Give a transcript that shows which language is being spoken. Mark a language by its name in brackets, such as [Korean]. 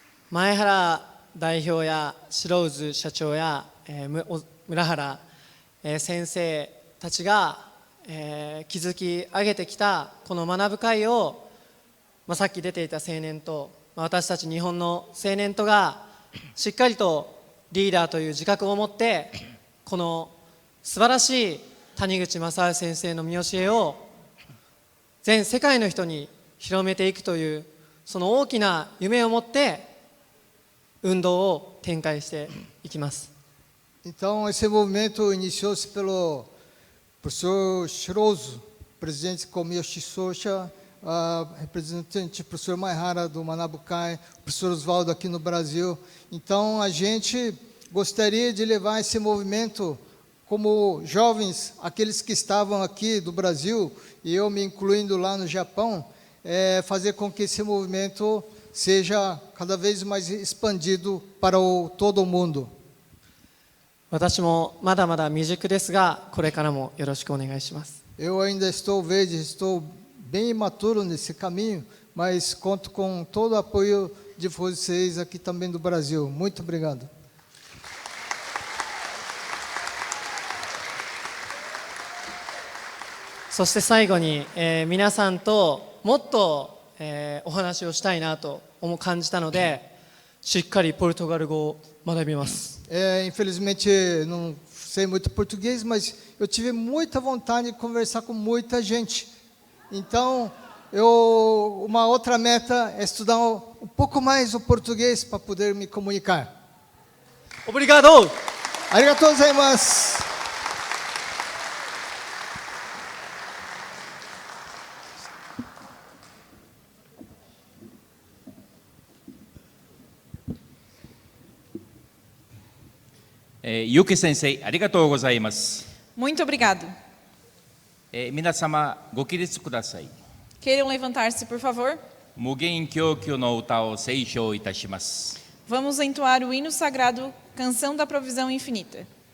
[Japanese] 前原代表や白渦社長や、村原、先生たちが、築き上げてきたこの学ぶ会を、さっき出ていた青年と、私たち日本の青年とがしっかりとリーダーという自覚を持ってこの素晴らしい谷口正治先生の見教えを全世界の人に広めていくというその大きな夢を持って運動を展開していきます。 [Portuguese] Então, esse movimento iniciou-se pelo professor Shirozu, presidente Komiyoshi Sosha, representante professor Maihara do Manabukai, professor Oswaldo aqui no Brasil. Então, a gente gostaria de levar esse movimento como jovens, aqueles que estavam aqui do Brasil, e eu me incluindo lá no Japão, fazer com que esse movimento seja cada vez mais expandido para todo o mundo. [Japanese] 私もまだまだ未熟ですが、これからもよろしくお願いします。 [Portuguese] Eu ainda estou verde, estou bem imaturo nesse caminho, mas conto com todo o apoio de vocês aqui também do Brasil. Muito obrigado. [Japanese] そして最後に、皆さんともっと、お話をしたいなと感じたので、しっかりポルトガル語を学びます。 [Portuguese] Infelizmente não sei muito português, mas eu tive muita vontade de conversar com muita gente. Então, uma outra meta é estudar um pouco mais o português para poder me comunicar. Obrigado! [Japanese] Arigatou gozaimasu! Yuki Sensei, ありがとうございます。 [Portuguese] Muito obrigado. [Japanese] 皆様ご起立ください。 [Portuguese] Queiram levantar-se, por favor. [Japanese] 無限供給の歌を斉唱いたします。 [Portuguese] Vamos entoar o hino sagrado, Canção da Provisão Infinita.